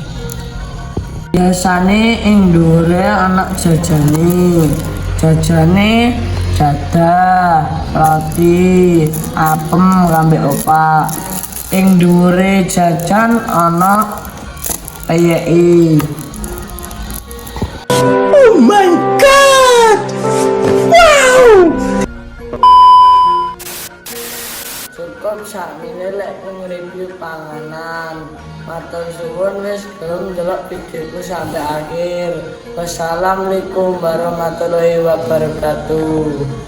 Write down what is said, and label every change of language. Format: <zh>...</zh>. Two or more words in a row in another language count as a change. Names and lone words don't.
<jv>Biasane ing dhuwure ana jajane. Jajane dadah, roti, apem ambek opak. Ing dhuwure jajan ana peyeki.</jv> <en>Oh my god! Wow!</en> <jv>Cukup sakmene lek nge-review panganan. Matur suwun wis gelem ndelok videoku</jv> <id>sampai akhir.</id> <ar>والسلام عليكم ورحمة الله وبركاته.</ar>